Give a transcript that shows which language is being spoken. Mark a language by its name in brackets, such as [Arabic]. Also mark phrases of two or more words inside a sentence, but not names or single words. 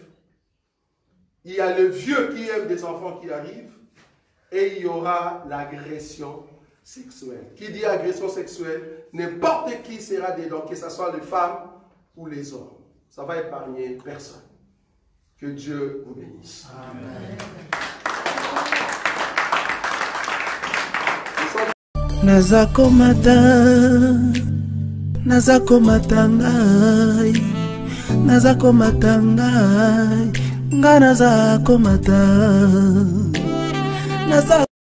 [French] Il y a le vieux qui aime des enfants qui arrivent. Et il y aura l'agression sexuelle. Qui dit agression sexuelle, n'importe qui sera dedans, que ce soit les femmes ou les hommes. Ça va épargner personne. Que Dieu vous bénisse. Amen. [Lingala] Nazako matangai, nazako matangai, nga nazako matangai.